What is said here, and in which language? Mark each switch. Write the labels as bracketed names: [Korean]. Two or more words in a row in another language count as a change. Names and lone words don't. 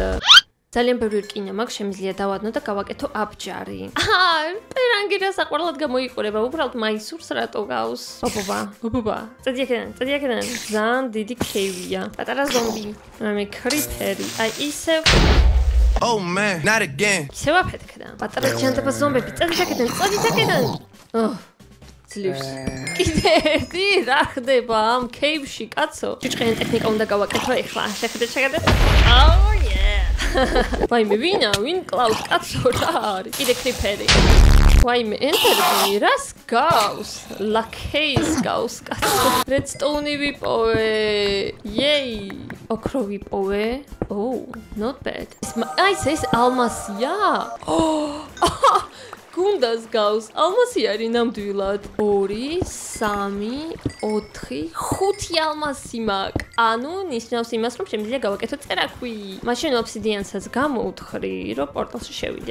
[Georgian] ძალიან ბევრი რკინა მაქვს, შემიძლია დავადნო და გავაკეთო აბჯარი. პერანგი რა საყვარლად გამოიყურება, უბრალოდ მაისურს რატო გავს. ობობა. წადი აქედან. ძალიან დიდი კეივია. პატარა ზომბი. მე კრიპერი. ისევ [English] Oh man, not again. [Georgian] ისევ აფეთქდა. პატარა ჯანდაბა ზომბები, წადი აქედან. ძლივს. კიდე ერთი რა ხდება ამ კეივში, კაცო? ჭიჭყიანი ტექნიკა უნდა გავაკეთო ეხლა. შეხედეთ. ვაიმე, ვინ კლავს, კაცო რა არის? კიდე კრიპერი. ვაიმე, ენდერმენი, რას გავს? ლაკეის გავს, კაცო. რედსტოუნი ვიპოვე. ოქრო ვიპოვე. [English] Not bad. [Georgian] ეს ალმასია? გუნდას გავს. ალმასი არის ნამდვილად. 2, 3, 4, 5 ალმასი მაქვს. ანუ ნიშნავს იმას, რომ შემიძლია გავაკეთო წერაქვი. მაშინ ობსიდიანსაც გამოვთხრი, რომ პორტალში შევიდე.